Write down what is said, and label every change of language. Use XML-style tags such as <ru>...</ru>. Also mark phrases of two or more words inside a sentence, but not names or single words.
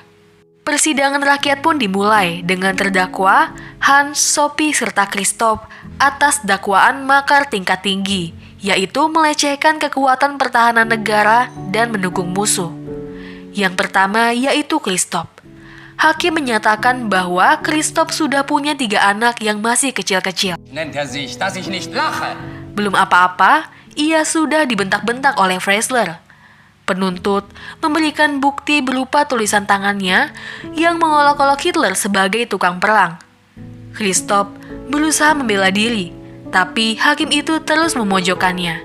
<id>Persidangan rakyat pun dimulai dengan terdakwa Hans, Sophie, serta Christoph atas dakwaan makar tingkat tinggi, yaitu melecehkan kekuatan pertahanan negara dan mendukung musuh. Yang pertama yaitu Christoph. Hakim menyatakan bahwa Christoph sudah punya 3 anak yang masih kecil-kecil.</id> <de>Nennt sich, dass ich nicht lache.</de> <id>Belum apa-apa, ia sudah dibentak-bentak oleh Freisler. Penuntut memberikan bukti berupa tulisan tangannya yang mengolok-olok Hitler sebagai tukang perang. Christoph berusaha membela diri, tapi hakim itu terus memojokkannya.</id>